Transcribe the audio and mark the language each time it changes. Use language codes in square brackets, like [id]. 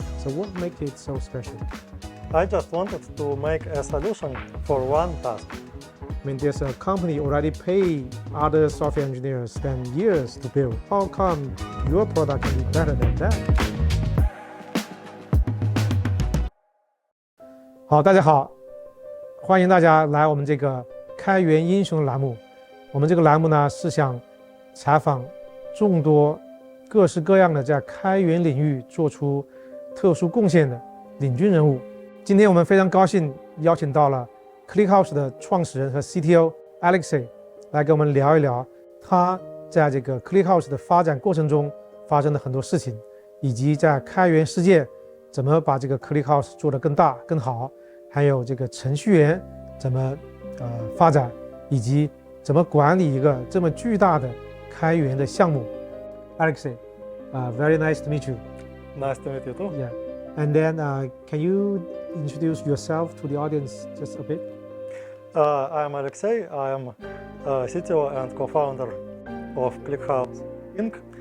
[en] So what makes it so special? I just wanted to make a solution for one task. I mean, there's a company already pay other software engineers spend years to build. How come your product can be better than that? [zh] 好，大家好，欢迎大家来我们这个开源英雄栏目。我们这个栏目呢是想采访众多各式各样的在开源领域做出特殊贡献的领军人物。今天我们非常高兴邀请到了 ClickHouse 的创始人和 CTO Alexey 来跟我们聊一聊他在这个 ClickHouse 的发展过程中发生的很多事情，以及在开源世界怎么把这个 ClickHouse 做得更大更好，还有这个程序员怎么发展，以及怎么管理一个这么巨大的开源的项目。 [en] Alexey, very nice to meet you. Nice to meet you too. Yeah. And then can you introduce yourself to the audience just a bit? I'm Alexey. I am CTO and co-founder of ClickHouse Inc.